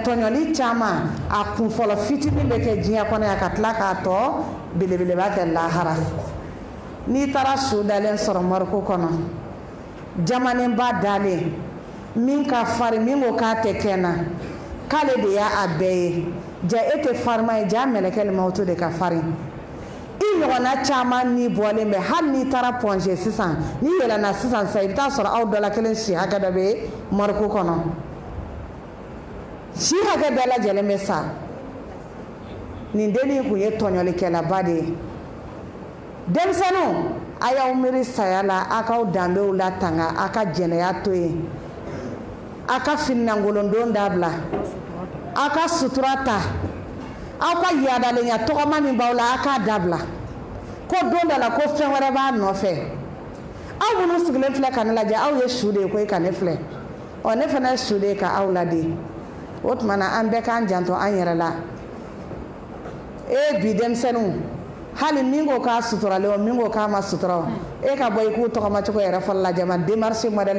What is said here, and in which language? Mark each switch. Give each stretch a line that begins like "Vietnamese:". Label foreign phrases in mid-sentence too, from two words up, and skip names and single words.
Bambara: tɔɲɔli caman a kunfɔlɔ fitinin bɛ kɛ diɲɛ kɔnɔ yan ka tila k'a tɔ belebeleba kɛ lahara n'i taara su dalen sɔrɔ mɔriku kɔnɔ jamanenba dalen min ka farin min ko k'a tɛ kɛ na k'ale de y'a bɛɛ ye ja e tɛ farima ye ja mɛlɛkɛ mawutu de ka farin i ɲɔgɔnna caman ni bɔlen bɛ hali n'i taara pɔnze sisan n'i yɛlɛnna sisan sa i bɛ taa sɔrɔ aw dɔ la kelen si hakɛ dɔ bɛ mɔriku kɔnɔ si hakɛ bɛɛ lajɛlen bɛ sa nin dennin kun ye tɔɲɔlikɛlaba de ye denmisɛnninw a y'aw miiri saya la a k'aw danbew latanga a ka jɛnɛya to yen aka finnangolondon dabla aka suturata aka yadalenya togoma min bawla aka dabla ko don dala ko fɛn wɛrɛ b'a nɔfɛ aw minnu sigilen filɛ ka ne lajɛ aw ye su de ye ko ka ne filɛ ne fana ye su de ye ka aw ladi o tuma na an bɛɛ k'an janto an yɛrɛ la bi denmisɛnninw hali min ko k'a suturalen o min ko k'a ma sutura o ka bɔ i k'u tɔgɔmacogo yɛrɛ fɔlɔ lajɛ
French: ma démarche modèle